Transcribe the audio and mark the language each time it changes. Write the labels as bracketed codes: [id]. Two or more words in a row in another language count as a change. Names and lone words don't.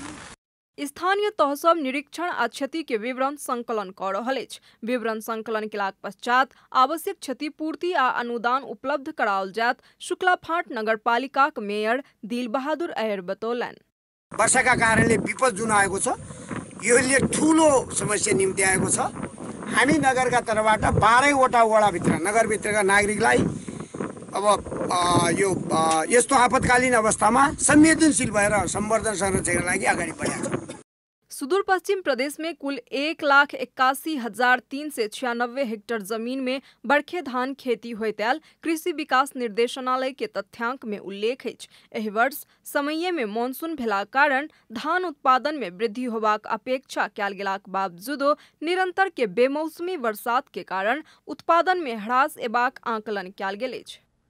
[mai] स्थानीय तह सब निरीक्षण आ क्षति के विवरण संकलन कर रहल अछि। विवरण संकलन केलाक पश्चात आवश्यक क्षतिपूर्ति आ अनुदान उपलब्ध कराओल जात शुक्लाफाँट नगरपालिकाक मेयर दिलबहादुर अयर बतौलनि। [ne] वर्षाका कारणले विपद जुन आएको छ यसले ठूलो समस्या निम्ति आएको छ। हामी नगरका तर्फबाट 12 वटा वडाभित्र नगरभित्रका नागरिकलाई अब यो यस्तो आपतकालीन अवस्थामा संवेदनशील भएर संवर्धन संरक्षणका लागि अगाडि बढेका छौँ। [mai] सुदूर पश्चिम प्रदेश में कुल 1,81,396 हेक्टेयर जमीन में बरखे धान खेती होइत आयल कृषि विकास निर्देशनालय के तथ्यांक में उल्लेख अछि। एहि वर्ष समये में मानसून भेलाक कारण धान उत्पादन में वृद्धि होबाक अपेक्षा कयल गेलाक बावजूदो निरंतर के बेमौसमी वर्षात के कारण उत्पादन में ह्रास एबाक आंकलन कयल गेल अछि।